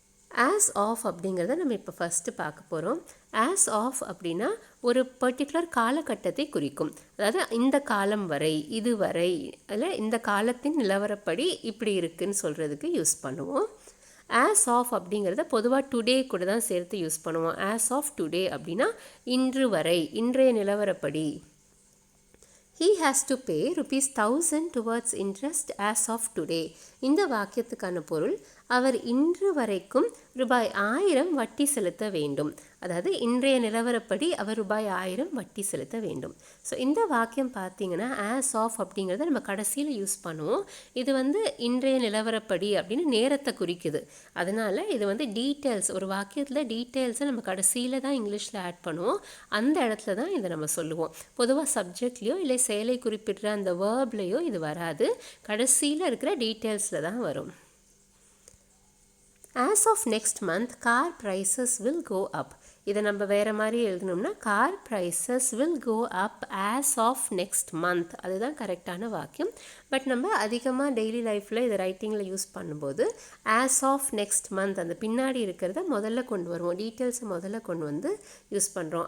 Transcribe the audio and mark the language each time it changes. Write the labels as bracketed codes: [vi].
[ta] As of அப்படிங்கிறத நம்ம இப்போ ஃபஸ்ட்டு பார்க்க போகிறோம். ஆஸ் ஆஃப் அப்படின்னா ஒரு பர்டிகுலர் காலகட்டத்தை குறிக்கும். அதாவது இந்த காலம் வரை, இதுவரை, அதில் இந்த காலத்தின் நிலவரப்படி இப்படி இருக்குன்னு சொல்கிறதுக்கு யூஸ் பண்ணுவோம். ஆஸ் ஆஃப் அப்படிங்கிறத பொதுவாக டுடே கூட தான் சேர்த்து யூஸ் பண்ணுவோம். [en] as of today [ta] அப்படின்னா இன்று வரை, இன்றைய நிலவரப்படி. [en] He has to pay ₹1000 towards interest as of today. [ta] இந்த வாக்கியத்துக்கான பொருள், அவர் இன்று வரைக்கும் ₹1000 வட்டி செலுத்த வேண்டும். அதாவது இன்றைய நிலவரப்படி அவர் ₹1000 வட்டி செலுத்த வேண்டும். ஸோ இந்த வாக்கியம் பார்த்தீங்கன்னா ஆஸ் ஆஃப் அப்படிங்கிறத நம்ம கடைசியில் யூஸ் பண்ணுவோம். இது வந்து இன்றைய நிலவரப்படி அப்படின்னு நேரத்தை குறிக்குது. அதனால் இது வந்து டீட்டெயில்ஸ், ஒரு வாக்கியத்தில் டீட்டெயில்ஸை நம்ம கடைசியில் தான் இங்கிலீஷில் ஆட் பண்ணுவோம். அந்த இடத்துல தான் இதை நம்ம சொல்லுவோம். பொதுவாக சப்ஜெக்ட்லேயோ இல்லை செயலை குறிப்பிடுற அந்த வேர்ப்லேயோ இது வராது, கடைசியில் இருக்கிற டீட்டெயில்ஸில் தான் வரும். [en] As of next month, car prices will go up. [ta] இதை நம்ம வேறு மாதிரி எழுதணும்னா [en] Car prices will go up as of next month. [ta] அதுதான் கரெக்டான வாக்கியம். பட் நம்ம அதிகமாக டெய்லி லைஃப்பில் இதை ரைட்டிங்கில் யூஸ் பண்ணும்போது [en] as of next month [ta] அந்த பின்னாடி இருக்கிறத முதல்ல கொண்டு வருவோம், டீட்டெயில்ஸை முதல்ல கொண்டு வந்து யூஸ் பண்ணுறோம்.